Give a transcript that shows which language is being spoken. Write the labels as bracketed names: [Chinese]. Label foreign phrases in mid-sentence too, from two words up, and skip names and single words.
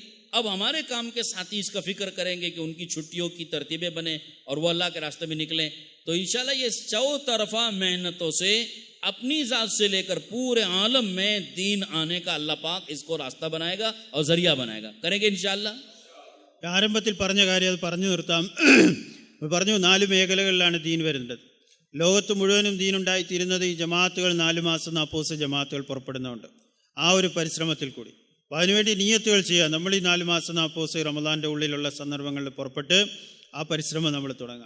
[Urdu] اب ہمارے کام کے ساتھی اس کا فکر کریں گے کہ ان کی چھٹیوں کی ترتیبیں بنیں اور وہ اللہ کے راستے میں نکلیں. تو انشاءاللہ یہ چوطرفہ محنتوں سے اپنی ذات سے لے کر پورے عالم میں دین آنے کا اللہ پاک اس کو راستہ بنائے گا اور ذریعہ بنائے گا. کریں گے انشاءاللہ. [Malayalam] ആരംഭത്തിൽ പറഞ്ഞ കാര്യം അത് പറഞ്ഞു നിർത്താം. പറഞ്ഞു 4 മേഖലകളിലാണ് ദീൻ വരുന്നത്. ലോകത്ത് മുഴുവനും ദീനുണ്ടായിത്തീരുന്നത് ഈ ജമാഅത്തുകൾ 4 മാസം 40 ജമാഅത്തുകൾ പുറപ്പെടുന്നുണ്ട്. ആ ഒരു പരിശ്രമത്തിൽ കൂടി അപ്പോൾ അതിനുവേണ്ടി നിയ്യത്തുകൾ ചെയ്യുക. നമ്മൾ ഈ 4 മാസം 40 റമദാൻ്റെ ഉള്ളിലുള്ള സന്ദർഭങ്ങളിൽ പുറപ്പെട്ട് ആ പരിശ്രമം നമ്മൾ തുടങ്ങാം.